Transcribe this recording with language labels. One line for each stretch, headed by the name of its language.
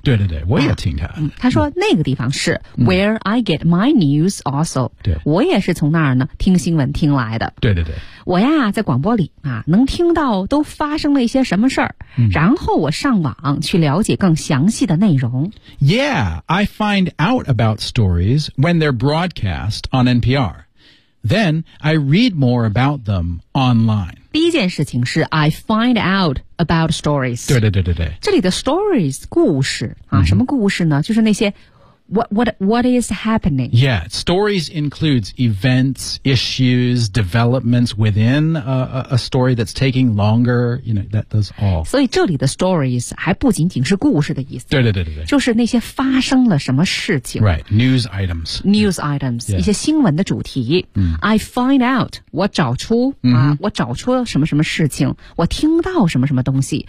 Chinese: 对对对，我也听他。他说那个地方是
English: where I get my news also.
Chinese: 对，我也是从那儿呢听新闻听来的。对对对。我呀在广播里啊能听到都发生了一些什么事儿、然后我上网去了解更详细的内容。
English: Yeah, I find out about stories when they're broadcast on NPR. Then I read more about them online.
Chinese: 第一件事情是
English: I find out about stories.
Chinese: 对对对对对。这里的 stories, 故事、什么故事呢就是那些
English: what is happening? Yeah, stories includes events, issues, developments within a story that's taking longer, you know, that does all.
Chinese: 所以这里的 stories 还不仅仅是故事的意思。对对对对对。就是那些发生了什么事情。
English: Right, news items. News items,、yeah.
Chinese: 一些新闻的主题。
English: I find out.
Chinese: 我找出、我找出什么什么事情，我听到什么什么东西。